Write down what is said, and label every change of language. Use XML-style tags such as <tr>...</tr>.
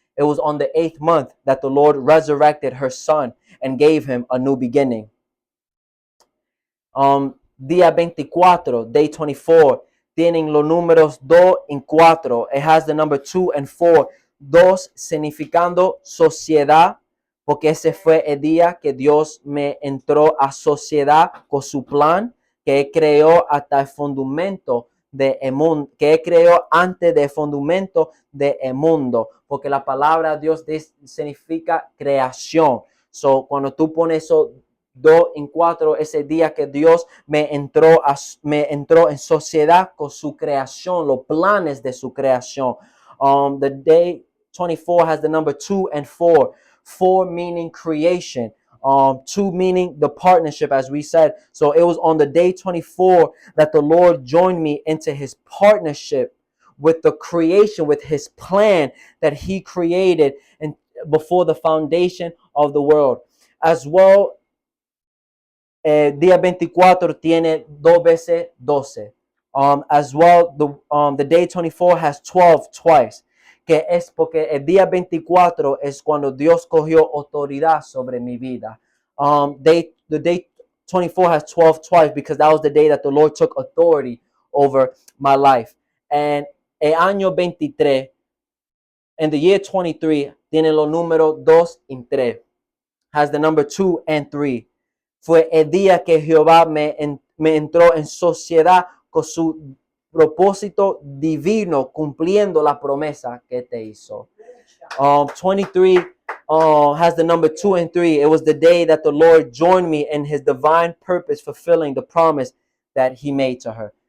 <en>It was on the 8th month that the Lord resurrected her son and gave him a new beginning.</en> <es>Día 24,</es> <en>day 24,</en> <es>tienen los números 2 y 4.</es> <en>It has the number 2 and 4.</en> <es>2 significando sociedad, porque ese fue el día que Dios me entró a sociedad con su plan, que creó hasta el fundamento de el mundo, que creó antes del fundamento del mundo, porque la palabra Dios significa creación. So, cuando tú pones eso 2 y 4, ese día que Dios me entró en sociedad con su creación, los planes de su creación.</es> <en>The day 24 has the number 2 and 4. 4 meaning creation. 2 meaning the partnership, as we said. So it was on the day 24 that the Lord joined me into his partnership with the creation, with his plan that he created and before the foundation of the world. As well,</en> <es>día 24 tiene 2 veces 12.</es> <en>As well, the day 24 has 12 twice.</en> <es>Que es porque el día 24 es cuando Dios cogió autoridad sobre mi vida.</es> <en>The day 24 has 12 twice because that was the day that the Lord took authority over my life.</en> <es>And el año 23,</es> <en>and the year 23,</en> <es>tiene los números 2 y 3.</es> <en>Has the number 2 and 3.</en> <es>Fue el día que Jehová me entró en sociedad con su propósito divino, cumpliendo la promesa que te hizo.</es> <en>23 has the number 2 and 3. It was the day that the Lord joined me in his divine purpose, fulfilling the promise that he made to her.</en>